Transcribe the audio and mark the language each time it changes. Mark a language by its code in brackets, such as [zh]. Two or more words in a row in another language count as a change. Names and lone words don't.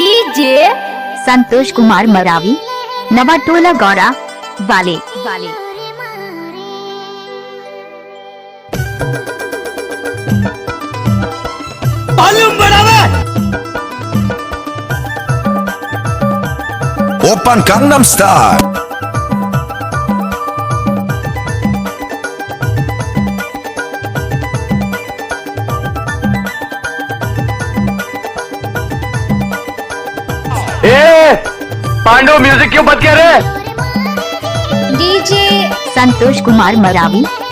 [hi] डीजे संतोष कुमार मरावी नवाटोला गौड़ा वाले वॉल्यूम बढ़ावे। ओपन gangnam style. पांडव म्यूजिक क्यों बंद किया रे? डीजे संतोष कुमार मरावी।